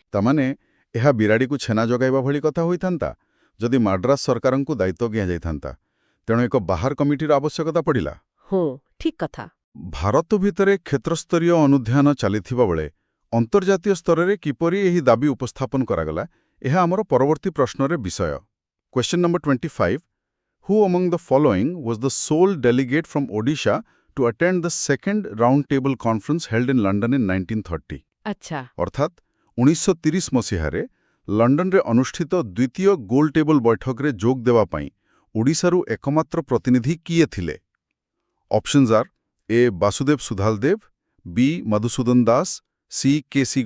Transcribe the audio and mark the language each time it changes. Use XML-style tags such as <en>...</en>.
<or>ତାମାନେ ଏହା ବିରାଡ଼ିକୁ ଛେନା ଯୋଗାଇବା ଭଳି କଥା ହୋଇଥାନ୍ତା ଯଦି ମାଡ୍ରାସ ସରକାରଙ୍କୁ ଦାୟିତ୍ୱ ଦିଆଯାଇଥାନ୍ତା। ତେଣୁ ଏକ ବାହାର କମିଟିର ଆବଶ୍ୟକତା ପଡ଼ିଲା। ହଁ, ଠିକ୍ କଥା। ଭାରତ ଭିତରେ କ୍ଷେତ୍ରସ୍ତରୀୟ ଅନୁଧ୍ୟାନ ଚାଲିଥିବା ବେଳେ ଅନ୍ତର୍ଜାତୀୟ ସ୍ତରରେ କିପରି ଏହି ଦାବି ଉପସ୍ଥାପନ କରାଗଲା, ଏହା ଆମର ପରବର୍ତ୍ତୀ ପ୍ରଶ୍ନରେ ବିଷୟ।</or> <en>Question number 25. Who among the following was the sole delegate from Odisha to attend the second round table conference held in London in 1930?</en> <or>ଆଚ୍ଛା, ଅର୍ଥାତ୍ 1930 ମସିହାରେ ଲଣ୍ଡନରେ ଅନୁଷ୍ଠିତ ଦ୍ୱିତୀୟ ଗୋଲ ଟେବୁଲ ବୈଠକରେ ଯୋଗ ଦେବା ପାଇଁ ଓଡ଼ିଶାରୁ ଏକମାତ୍ର ପ୍ରତିନିଧି କିଏ ଥିଲେ? ଅପସନ୍ସ ଆର୍ ଏ ବାସୁଦେବ ସୁଧାଲ ଦେବ, ବି ମଧୁସୂଦନ ଦାସ, ସି କେ.ସି.</or>